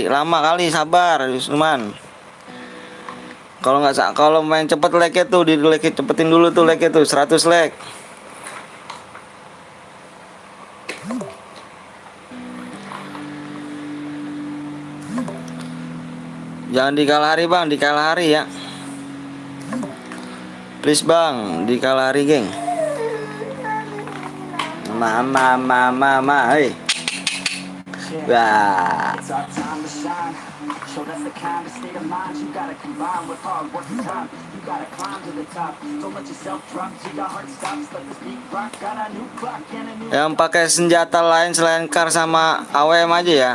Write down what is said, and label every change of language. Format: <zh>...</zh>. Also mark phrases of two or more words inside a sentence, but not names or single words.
<id>Lama kali, sabar, Usman. Kalau main cepet like tuh, di like cepetin dulu tuh like tuh 100 like. Jangan di Kalahari bang, di Kalahari ya. Please bang, di Kalahari geng. Mama, hey. Wah. Yang pakai senjata lain selain kar sama AWM aja ya.</id>